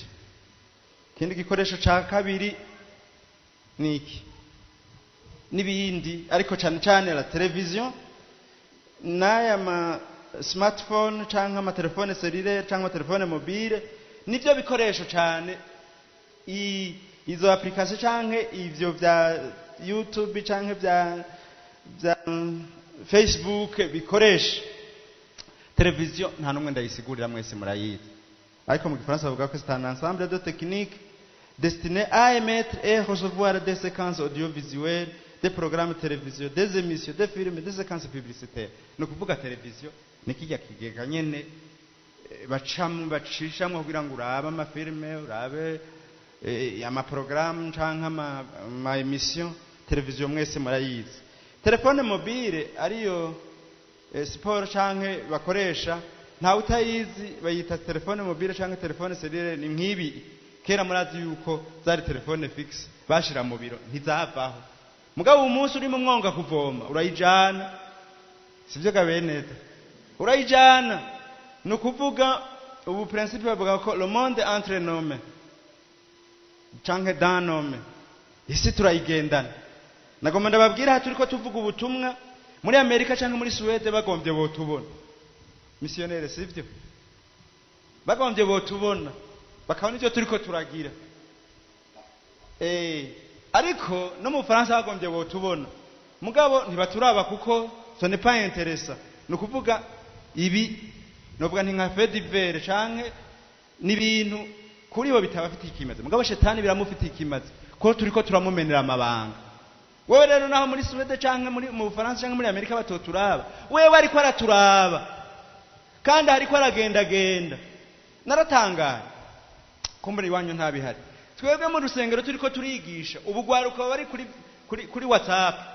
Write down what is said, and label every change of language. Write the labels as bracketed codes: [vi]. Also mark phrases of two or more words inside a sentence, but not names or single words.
[rn] Kindi gikoresho ca kabiri niki nibindi, ariko cyane cyane la televiziyo n'aya ma smartphone canke ama telefone cellulaire canke ama telefone mobile, nivyo bikoresho cyane izo application canke ivyo vya YouTube canke vya Facebook bikoresha televiziyo nta numwe ndayisigurira mwese murayizi ariko mu gifaransa bavuga ko [fr] c'est un ensemble de techniques destiné à émettre et recevoir des séquences audiovisuelles, des programmes télévisuels, des émissions, des films, des séquences publicitaires. [rn] Ni ukuvuga televiziyo ni kijya kigega nyene bacishamwo kugira ngo urabe amafilme urabe amaprogaramu canke ama emission. Televiziyo mwese murayizi. Telefone mobile ariyo sport canke bakoresha ntawe utayizi bayita telefone mobile canke telefone cellulaire ni nk'ibi. Kera murazi yuko zari telefone fixe bashira mu biro ntizavaho mugabo umunsi uri mu mwonga kuvoma urayijana sivyo gabeneza urayijana no kuvuga ubu principe bavuga ko [fr] le monde entre nos mains [rn] canke [fr] dans nos mains [rn] isi turayigendana nagomba ndababwira ha turiko tuvuga ubutumwa muri Amerika canke muri Suède bagombye botubona missionnaire sivyo bagombye botubona bakabona ivyo turiko turagira ariko no mu Faransa bagombye botubona mugabo ntibaturaba kuko [fr] ce n'est pas intéressant [rn] no kuvuga ibi novuga nti nka [fr] fait divers [rn] canke n'ibintu kuri bo bitabafitiye ikimaze mugabo shetani biramufitiye ikimaze ko turiko turamumenera amabanga wewe rero naho muri Suède canke mu Faransa canke muri Amerika batoturaba wewe ariko araturaba kandi hariko aragenda naratangaye kumbura iwanyu ntabihari twebwe mu rusengero turiko turigisha ubugwaruka bari kuri WhatsApp